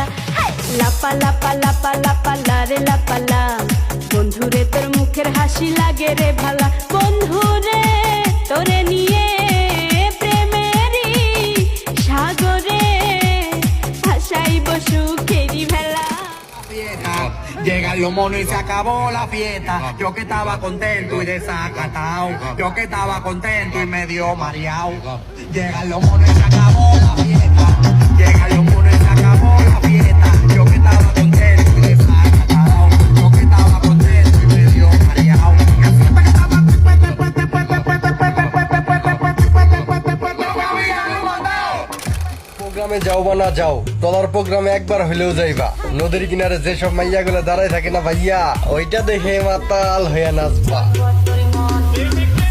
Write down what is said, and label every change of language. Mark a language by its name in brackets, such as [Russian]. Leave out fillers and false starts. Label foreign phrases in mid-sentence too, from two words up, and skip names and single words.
[Bangla] লাপা লাপা লাপা লাপা লারে লাপালা, বন্ধুরে তোর মুখের হাসি লাগে রে ভালা। বন্ধুরে তোরে নিয়ে প্রেমেরই সাগরে ভাসাইব সুখেরি ভেলা। [Spanish] Llegan los monos y se acabó la fiesta. Yo que estaba contento y desacatado. Yo que estaba contento y medio mareado. Llegan los monos y se acabó la fiesta. Llegan los monos y se acabó la fiesta. Yo que estaba contento y desacatado. Yo que estaba contento y medio mareado. [Bangla] প্রোগ্রামে যাও বা না যাও, টলার প্রোগ্রামে একবার হলেও যাইবা। নদীর কিনারে যেসব মাইয়া গুলো দাঁড়ায় থাকে না ভাইয়া, ওইটা দেখে মাতাল হইয়া নাচবা।